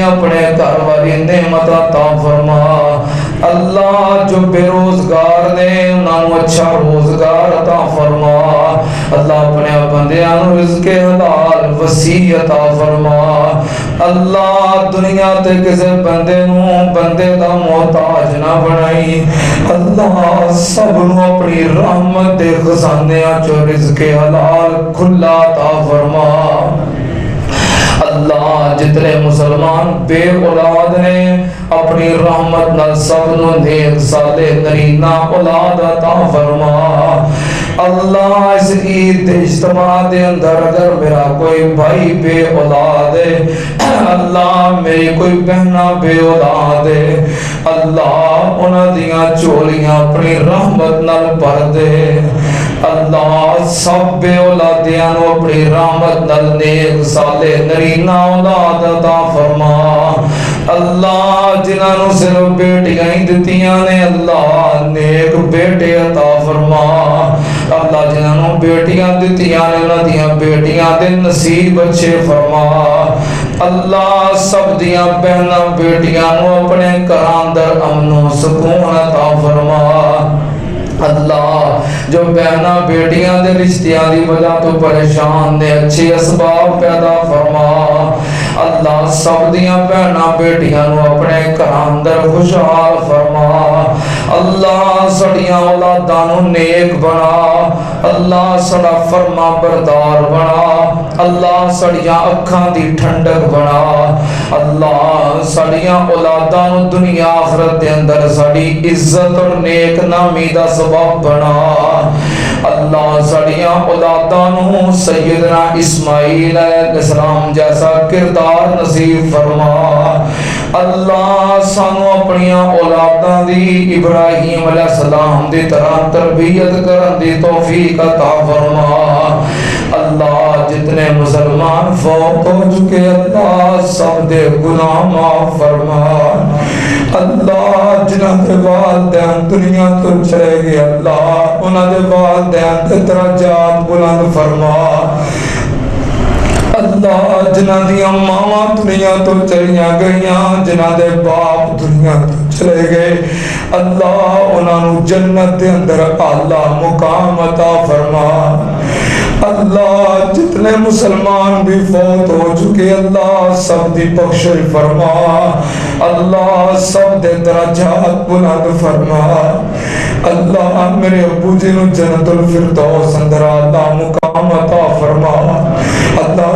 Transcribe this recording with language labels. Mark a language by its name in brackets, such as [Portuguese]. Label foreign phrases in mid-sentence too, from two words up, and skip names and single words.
[Punjabi] اپنے گھر والی نعمت عطا فرما، اللہ جو بے روزگار نے انہاں نو اچھا روزگار عطا فرما، اللہ اپنے بندیاں نو رزق حلال وسیع عطا فرما، اللہ دنیا تے کسے بندے نو بندے دا محتاج نہ بنائی، اللہ سب نو اپنی رحمت دے خزانیاں چو رزق حلال کھلا عطا فرما، اللہ جتنے مسلمان بے اولاد نے اپنی رحمت نال سب نو نیک صالح نرینہ اولاد عطا فرما، اللہ اس عید دے اجتماع دے اندر اگر میرا کوئی بھائی بے اولاد ہے، اللہ میری کوئی بہنہ بے اولاد ہے، اللہ انہاں دیاں چولیاں اپنی رحمت نال بھر دے، اللہ سب بے اولادیاں نو اپنی رحمت نال نیک صالح نرینہ اولاد عطا فرما، اللہ جنہاں نو صرف بیٹیاں ہی دتیاں نے اللہ نیک بیٹے عطا فرما، اللہ جنہاں نو بیٹیاں دتیاں نے انہاں دیاں بیٹیاں دے نصیب اچھے فرما، اللہ سب دیاں بہناں بیٹیاں نو اپنے گھراں اندر امن و سکون عطا فرما، اللہ جو بہناں بیٹیاں دے رشتیاں دی وجہ تو پریشان نے اچھے اسباب پیدا فرما، اللہ سب دیاں بہناں بیٹیاں نو اپنے گھراں اندر خوشحال فرما، اللہ سڑیاں اولاداں نو نیک بنا، اللہ سڑا فرما بردار بنا، اللہ سڑیاں اکھاں دی ٹھنڈک بنا، اللہ سڑیاں اولاداں نو دنیا آخرت دے اندر سڑی عزت اور نیک نامی دا سبب بنا، اللہ سڑیاں اولاداں نو سیدنا اسماعیل [Arabic] علیہ السلام [Punjabi] جیسا کردار نصیب فرما، اللہ سانو اپنیاں اولاداں دی ابراہیم [Arabic] علیہ السلام [Punjabi] دی طرح تربیت کرن دی توفیق عطا فرما، اللہ جتنے مسلمان فوت ہو چکے اللہ سب دے گناہ معاف فرما، اللہ جنہاں دے والدین دنیا تو چلے گئے اللہ انہاں دے والدین دے درجات بلند فرما، اللہ جنہاں دیاں ماواں دنیا تو چلیاں گئیاں، جنہاں دے باپ دنیا تو چلے گئے اللہ انہاں نو جنت دے اندر اعلیٰ مقام عطا فرما، اللہ جتنے مسلمان بھی فوت ہو چکے اللہ سب دی بخشش فرما، اللہ سب دے درجات بلند فرما، اللہ میرے ابو جی نو جنت الفردوس اندر اعلیٰ مقام عطا فرما، اللہ